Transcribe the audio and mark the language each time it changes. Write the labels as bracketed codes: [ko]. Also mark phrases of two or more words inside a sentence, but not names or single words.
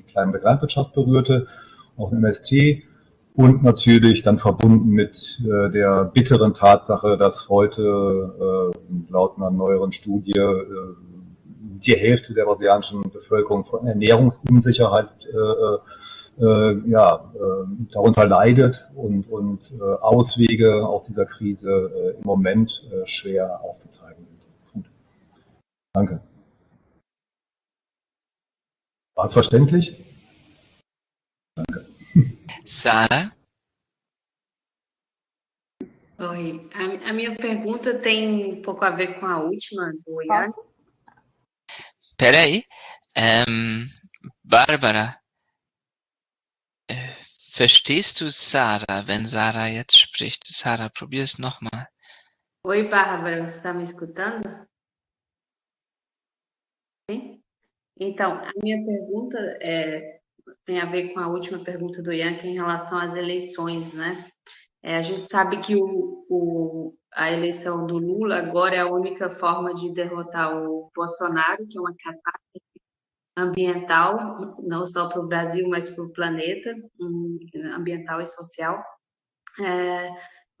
[de] kleine Landwirtschaft berührte, auch im MST und natürlich dann verbunden mit der bitteren Tatsache, dass heute laut einer neueren Studie die Hälfte der brasilianischen Bevölkerung von Ernährungsunsicherheit darunter leidet und Auswege aus dieser Krise im Moment schwer aufzuzeigen sind. Gut. Danke. War es verständlich? Danke. Sarah? [pt] Oi, a minha pergunta tem um pouco a ver com a última do Ian. Posso? Peraí. [de] Barbara, verstehst du Sarah, wenn Sarah jetzt spricht? Sarah, probier es nochmal. [pt] Oi, Bárbara, você está me escutando? Sim? Então, a minha pergunta tem a ver com a última pergunta do Ian, que é em relação às eleições, né? A gente sabe que a eleição do Lula agora é a única forma de derrotar o Bolsonaro, que é uma catástrofe ambiental, não só para o Brasil, mas para o planeta, ambiental e social.